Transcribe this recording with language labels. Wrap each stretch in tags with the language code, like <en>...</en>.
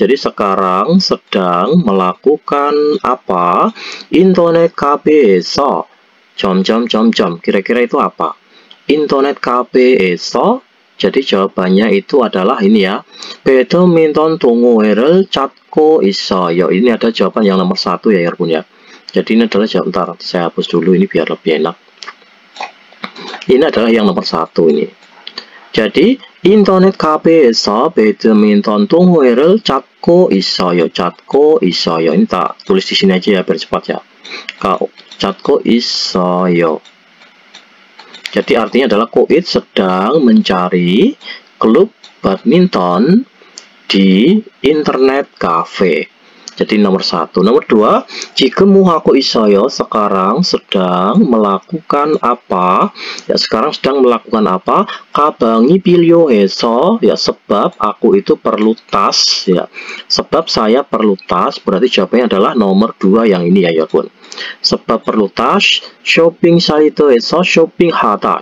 <id>Jadi sekarang sedang melakukan apa?</id> <ko>인터넷 카페에서 점점점점.</ko> <id>Kira-kira itu apa?</id> <ko>인터넷 카페에서.</ko> <id>Jadi jawabannya itu adalah ini ya.</id> <ko>배드민턴 동호회를 찾고 있어요.</ko> <id>Ini ada jawaban yang nomor 1 ya 여러분 ya. Jadi ini adalah jawaban. Bentar, saya hapus dulu ini biar lebih enak. Ini adalah yang nomor 1 ini.</id> <ko>Jadi 인터넷 카페에서 배드민턴 동호회를 찾고 있어요. 찾고 있어요.</ko> <id>Ini tak tulis di sini aja ya biar cepat ya.</id> <ko>찾고 있어요.</ko> <id>Jadi artinya adalah Koit sedang mencari klub badminton di internet cafe. Jadi nomor 1.</id> <ko>Nomor 2, 지금 뭐 하고 있어요?</ko> <id>Sekarang sedang melakukan apa? Ya, sekarang sedang melakukan apa?</id> <ko>가방이 필요해서.</ko> <id>Ya, sebab aku itu perlu tas ya. Sebab saya perlu tas, berarti jawabannya adalah nomor 2 yang ini ya 여러분. sebab perlu tas.</id> <ko>쇼핑 사이트에서 쇼핑하다.</ko>